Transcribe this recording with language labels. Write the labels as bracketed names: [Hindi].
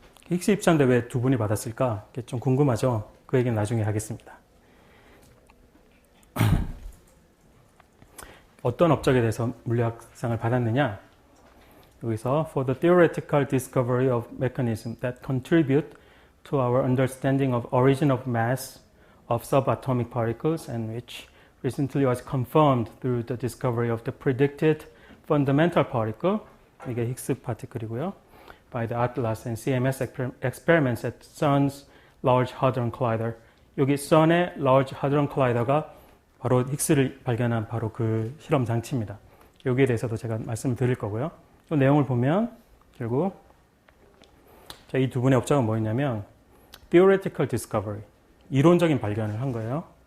[Korean] 힉스 입자인데 왜 두 분이 받았을까? 좀 궁금하죠? 그 얘기는 나중에 하겠습니다. 어떤 업적에 대해서 물리학상을 받았느냐? [English] 여기서 for the theoretical discovery of mechanisms that contribute to our understanding of origin of mass of subatomic particles and which recently was confirmed through the discovery of the predicted fundamental particle [Korean] 이게 힉스 파티클이고요. [English] by the Atlas and CMS experiments at CERN's Large Hadron Collider. [Korean] 여기 CERN의 Large Hadron Collider가 바로 힉스를 발견한 바로 그 실험 장치입니다. 여기에 대해서도 제가 말씀을 드릴 거고요. 또 내용을 보면 결국 이 두 분의 업적은 뭐였냐면 [English] theoretical discovery, [Korean] 이론적인 발견을 한 거예요.